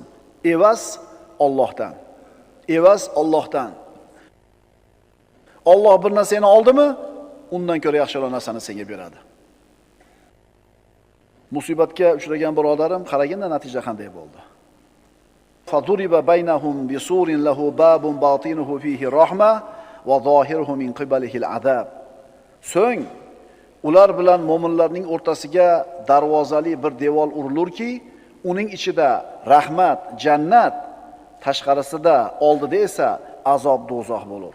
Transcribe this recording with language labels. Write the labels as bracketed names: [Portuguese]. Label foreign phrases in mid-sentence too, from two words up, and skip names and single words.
[Uzbek] Evaz Allohdan. Evaz Allohdan. Alloh bir narsani oldimi, undan ko'ra yaxshiroq narsani senga beradi. Musibatga uchragan birodarim, qaraganda natija qanday bo'ldi. [Arabic] فضرب بينهم بسور له باب باطنه فيه الرحمة وظاهره من قبله العذاب. [Uzbek] So'ng ular bilan mo'minlarning o'rtasiga darvozali bir devor urilurki, uning ichida rahmat, jannat, tashqarisida, oldida esa azob, do'zax bo'lur.